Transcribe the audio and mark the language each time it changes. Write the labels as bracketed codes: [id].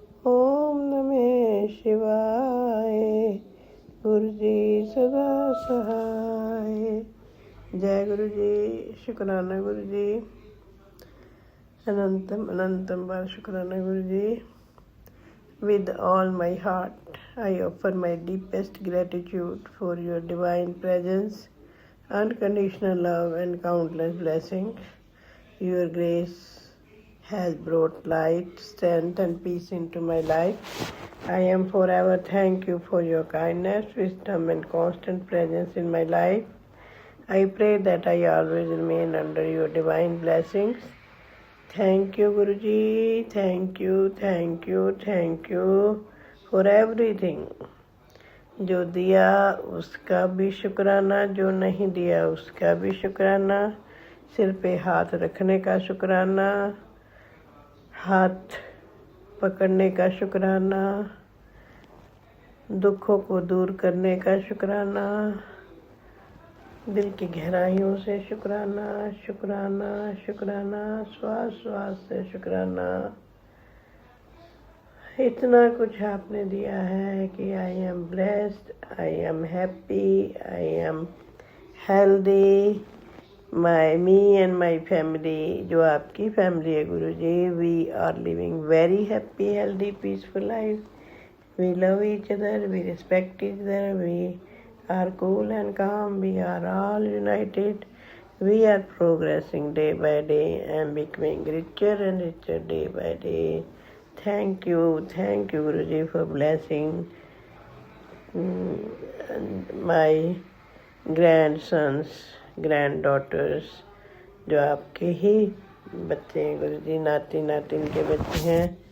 [hi] ओम नमः शिवाय, गुरु जी सदा सहाय। जय गुरु जी, शुक्राना गुरु जी, अनंतम अनंतम बार शुक्राना गुरु जी। [en] With all my heart, I offer my deepest gratitude for your divine presence, unconditional love and countless blessings. Your grace has brought light, strength and peace into my life. I am forever thankful for your kindness, wisdom and constant presence in my life. I pray that I always remain under your divine blessings. Thank you Guruji, thank you for everything. [hi] जो दिया उसका भी शुक्राना, जो नहीं दिया उसका भी शुक्राना। सिर पे हाथ रखने का शुक्राना, हाथ पकड़ने का शुक्राना, दुखों को दूर करने का शुक्राना, दिल की गहराइयों से शुक्राना शुक्राना शुक्राना, श्वास श्वास से शुक्राना। इतना कुछ आपने दिया है कि [en] I am blessed, I am happy, I am healthy. Me and my family, [hi] जो आपकी फैमिली है गुरु जी, [en] We are living very happy healthy peaceful life. We love each other, we respect each other, we are cool and calm, we are all united, we are progressing day by day and becoming richer and richer day by day. Thank you Guruji for blessing my grandsons, granddaughters, [hi] जो आपके ही बच्चे हैं गुरुजी, नाती नातिन के बच्चे हैं।